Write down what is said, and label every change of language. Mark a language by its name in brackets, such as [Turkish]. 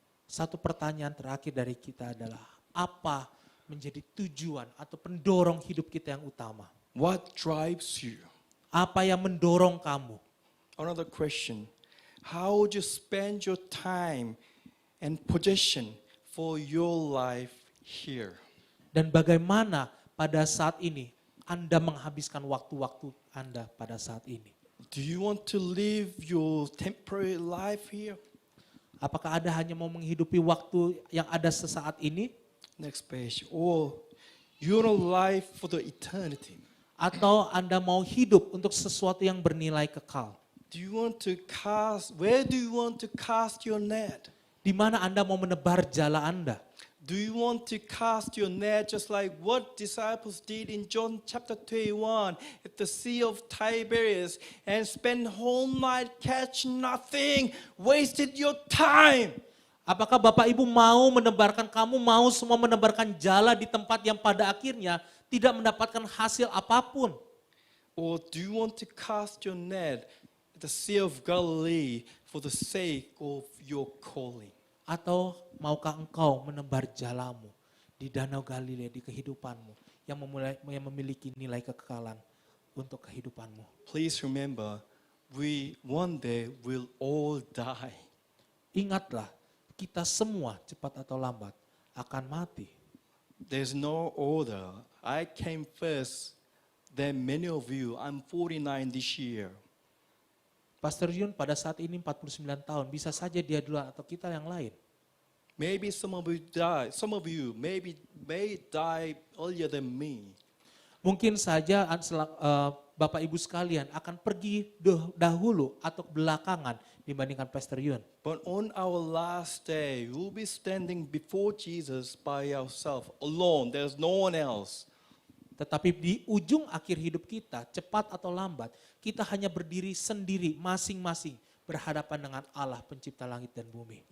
[Indonesian] Satu pertanyaan terakhir dari kita adalah, apa menjadi tujuan atau pendorong hidup kita yang utama? [English] What drives you? [Indonesian] Apa yang mendorong kamu? [English] Another question. How would you spend your time and possession for your life here? [Indonesian] Dan bagaimana pada saat ini Anda menghabiskan waktu-waktu Anda pada saat ini? [English] Do you want to live your temporary life here? [Indonesian] Apakah Anda hanya mau menghidupi waktu yang ada sesaat ini? [English] Next page. Or you want to live for the eternity? [Indonesian] Atau Anda mau hidup untuk sesuatu yang bernilai kekal? [English] Do you want to cast, where do you want to cast your net? [Indonesian] Di mana Anda mau menebar jala Anda? [English] Do you want to cast your net just like what disciples did in John chapter 21 at the Sea of Tiberias and spend whole night catch nothing, wasted your time? [Indonesian] Apakah Bapak Ibu mau menebarkan, kamu mau semua menebarkan jala di tempat yang pada akhirnya tidak mendapatkan hasil apapun? [English] Or do you want to cast your net at the Sea of Galilee for the sake of your calling? [Indonesian] Atau maukah engkau menebar jalamu di Danau Galilea, di kehidupanmu yang memiliki nilai kekekalan untuk kehidupanmu? [English] Please remember, we one day will all die. [Indonesian] Ingatlah, kita semua cepat atau lambat akan mati. [English] There's no order. I came first, then many of you. I'm 49 this year. [Indonesian] Pastor Yun pada saat ini 49 tahun, bisa saja dia duluan atau kita yang lain. [English] Maybe some of you die. Some of you may die earlier than me. [Indonesian] Mungkin saja Bapak Ibu sekalian akan pergi dahulu atau belakangan dibandingkan Pastor Yun. [English] But on our last day, we'll be standing before Jesus by ourselves, alone. There's no one else. [Indonesian] Tetapi di ujung akhir hidup kita, cepat atau lambat, kita hanya berdiri sendiri masing-masing berhadapan dengan Allah pencipta langit dan bumi.